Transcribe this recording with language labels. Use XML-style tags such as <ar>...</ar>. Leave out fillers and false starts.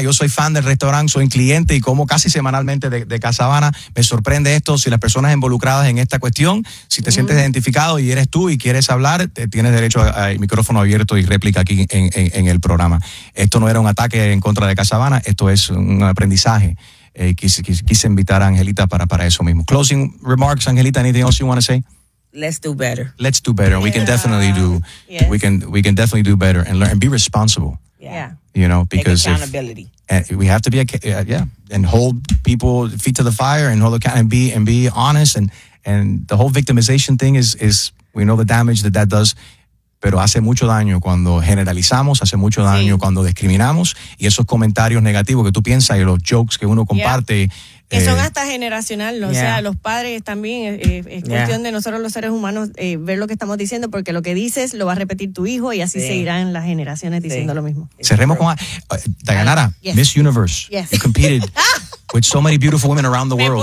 <es>Yo soy fan del restaurante, soy cliente y como casi semanalmente de Casa Habana. Me sorprende esto. Si las personas involucradas en esta cuestión, si te sientes identificado y eres tú y quieres hablar, tienes derecho a micrófono abierto y réplica aquí en el programa. Esto no era un ataque en contra de Casa Habana, esto es un aprendizaje. Quise invitar a Angelita para eso mismo.</es> <en>Closing remarks, Angelita, anything else you want to say? Let's do better. Let's do better. Yeah. We can definitely do. Yes. We can definitely do better and learn and be responsible. Yeah. You know, because take accountability. We have to be and hold people feet to the fire and hold account and be honest and the whole victimization thing is We know the damage that that does.</en> <es>Pero hace mucho daño cuando generalizamos, hace mucho daño cuando discriminamos. Y esos comentarios negativos que tú piensas y los jokes que uno comparte. Que son hasta generacional, ¿no? O sea, los padres también, es cuestión de nosotros los seres humanos ver lo que estamos diciendo, porque lo que dices lo va a repetir tu hijo y así seguirán las generaciones diciendo lo mismo. Cerremos con Dayanara, Miss Universe.</es> <en>You competed with so many beautiful women around the world.</en>